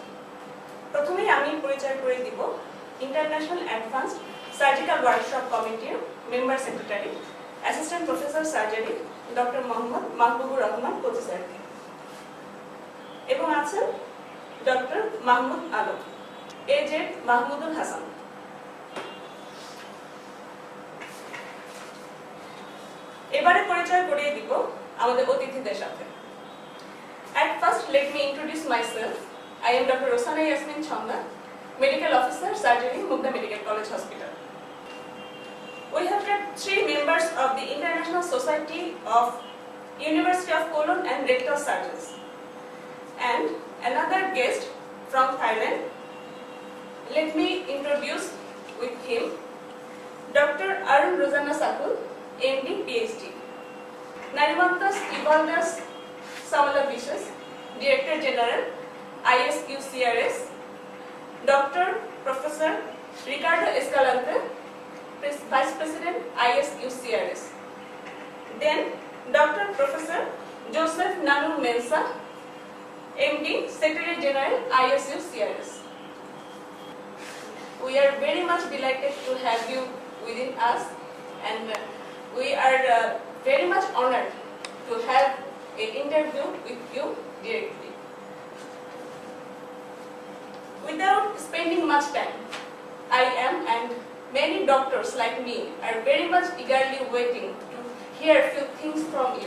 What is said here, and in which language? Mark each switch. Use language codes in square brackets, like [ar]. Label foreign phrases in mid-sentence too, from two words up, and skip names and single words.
[bn] প্রথমেই আমি পরিচয় করে দিব ইন্টারন্যাশনাল অ্যাডভান্সড সার্জিক্যাল ওয়ার্কশপ কমিটির [en] member secretary assistant professor surgery [bn] ডক্টর মোহাম্মদ মাহবুবুর রহমান কোচি স্যারকে, এবং আছেন ডক্টর মাহমুদ আলম, এজেড মাহমুদুল হাসান। এবারে পরিচয় করিয়ে দিব আমাদের অতিথিদের সাথে। [en] At first, let me introduce myself. I am Dr. Rosana Yasmin Chanda, Medical Officer, Surgery, Mukta Medical College Hospital. We have got 3 members of the International Society of University of Cologne and Rectal Surgeons, and another guest from Thailand. Let me introduce with him Dr. Arun Rozana Sakul, MD, PhD. Narimantas Ivaldas Samalabishas, Director General, ISQCRS. Dr. Professor Ricardo Escalante, Vice President, ISQCRS. Then Dr. Professor Joseph Nanu Mensah, MD, Secretary General, ISQCRS. We are very much delighted to have you within us, and we are very much honored to have an interview with you directly. Without spending much time, I am and many doctors like me are very much eagerly waiting to hear a few things from you.